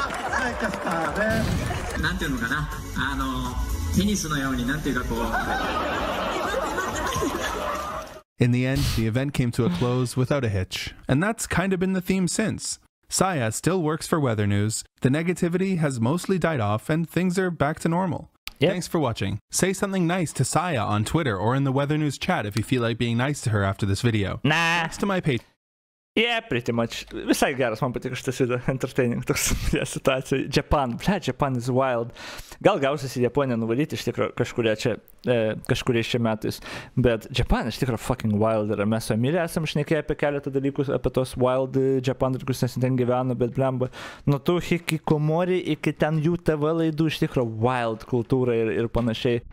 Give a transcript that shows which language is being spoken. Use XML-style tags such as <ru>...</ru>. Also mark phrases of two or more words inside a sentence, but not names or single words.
<en>In the end, the event came to a close without a hitch, and that's kind of been the theme since. Saya still works for Weather News, the negativity has mostly died off, and things are back to normal. Yep. Thanks for watching. Say something nice to Saya on Twitter or in the Weather News chat if you feel like being nice to her after this video. Nah. Thanks to my Patreon. Yeah, pretty much.</en> <lt>Visai geras, man patiko šitas video, entertaining toks situacija.</lt> <en>Japan, Japan is wild.</en> <lt>Gal gausis į Japoniją nuvalyti iš tikrųjų kažkurie šie metais. Bet Japan iš tikrųjų</lt> <en>fucking wild</en> <lt>yra. Mes su Emilė esam šnekėję apie keletą dalykų, apie tos</lt> <en>wild Japan</en> <lt>dalykus, nes ten gyveno, bet blemba. Nuo tų hikikomori iki ten jų TV laidų iš tikrųjų wild kultūra ir panašiai.</lt>